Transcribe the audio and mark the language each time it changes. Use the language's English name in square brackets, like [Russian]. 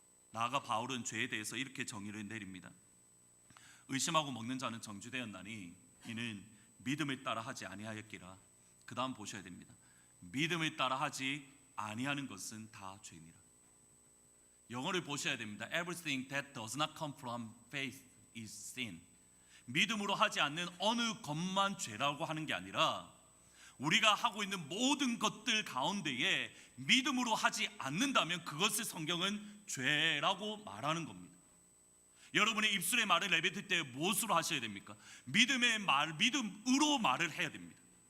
[Korean] 나아가 바울은 죄에 대해서 이렇게 정의를 내립니다. 의심하고 먹는 자는 정죄되었나니 이는 믿음을 따라 하지 아니하였기라. 그 다음 보셔야 됩니다. 믿음을 따라 하지 아니하는 것은 다 죄니라. 영어를 보셔야 됩니다. [English] Everything that does not come from faith is sin. [Korean] 믿음으로 하지 않는 어느 것만 죄라고 하는 게 아니라 우리가 하고 있는 모든 것들 가운데에 믿음으로 하지 않는다면 그것을 성경은 죄라고 말하는 겁니다. 여러분의 입술의 말을 내뱉을 때 무엇으로 하셔야 됩니까? 믿음으로 말을 해야 됩니다.